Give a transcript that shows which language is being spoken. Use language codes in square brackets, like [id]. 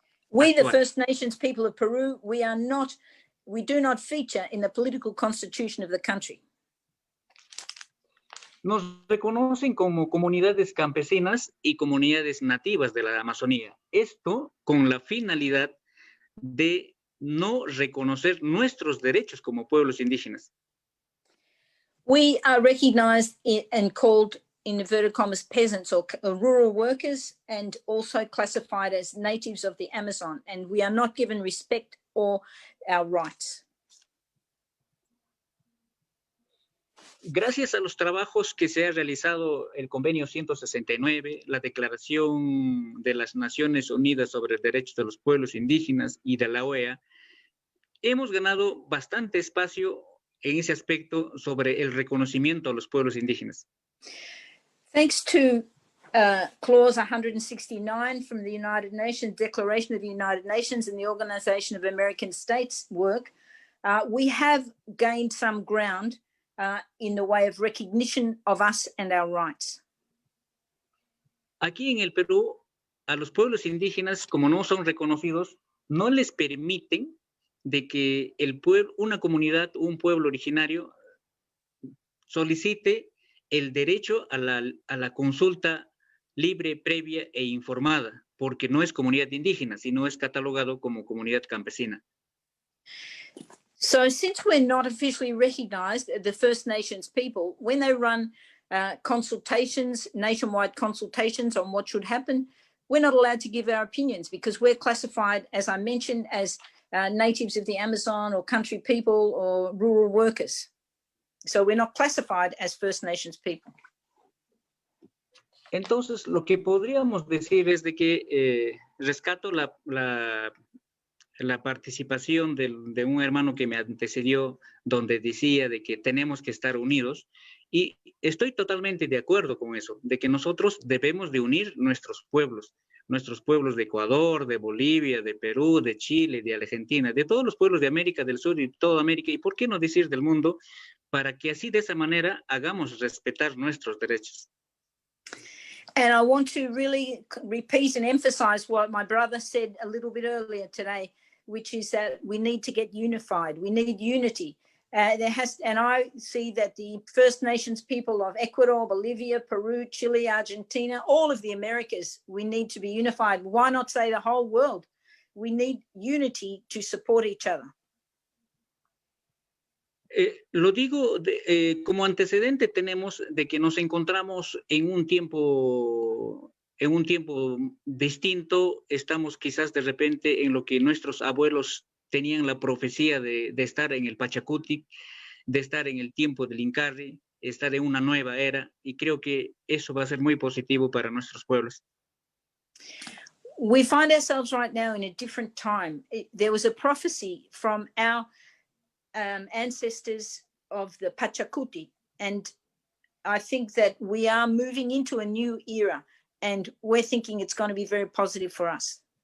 [en] We, the First Nations people of Peru, we do not feature in the political constitution of the country. [es] Nos reconocen como comunidades campesinas y comunidades nativas de la Amazonía. Esto con la finalidad de no reconocer nuestros derechos como pueblos indígenas. [en] We are recognized and called, in inverted commas, peasants or rural workers, and also classified as natives of the Amazon, and we are not given respect or our rights. [es] Gracias a los trabajos que se ha realizado el Convenio 169, la Declaración de las Naciones Unidas sobre Derechos de los Pueblos Indígenas y de la OEA, hemos ganado bastante espacio en ese aspecto sobre el reconocimiento a los pueblos indígenas. [en] Thanks to Clause 169 from the United Nations, Declaration of the United Nations and the Organization of American States work, we have gained some ground in the way of recognition of us and our rights. [es] Aquí en el Perú, a los pueblos indígenas, como no son reconocidos, no les permiten de que una comunidad, un pueblo originario, solicite el derecho a la consulta libre, previa e informada, porque no es comunidad indígena, sino es catalogado como comunidad campesina. [en] So since we're not officially recognized, the First Nations people, when they run consultations, nationwide consultations on what should happen, we're not allowed to give our opinions because we're classified, as I mentioned, as natives of the Amazon or country people or rural workers. So we're not classified as First Nations people. [es] Entonces, lo que podríamos decir es de que rescato la participación de un hermano que me antecedió, donde decía de que tenemos que estar unidos, y estoy totalmente de acuerdo con eso, de que nosotros debemos de unir nuestros pueblos de Ecuador, de Bolivia, de Perú, de Chile, de Argentina, de todos los pueblos de América del Sur y toda América, y por qué no decir del mundo, para que así de esa manera hagamos respetar nuestros derechos. [en] And I want to really repeat and emphasize what my brother said a little bit earlier today, which is that we need to get unified. We need unity. And I see that the First Nations people of Ecuador, Bolivia, Peru, Chile, Argentina, all of the Americas, we need to be unified. Why not say the whole world? We need unity to support each other. [es] Lo digo como antecedente tenemos de que nos encontramos en un tiempo distinto, estamos quizás de repente en lo que nuestros abuelos tenían la profecía de estar en el Pachacutic, de estar en el tiempo del Incarri, estar en una nueva era, y creo que eso va a ser muy positivo para nuestros pueblos. [en] We find ourselves right now in a different time. There was a prophecy from our ancestors of the Pachacuti, and I think that we are moving into a new era, and we're thinking it's going to be very positive for us.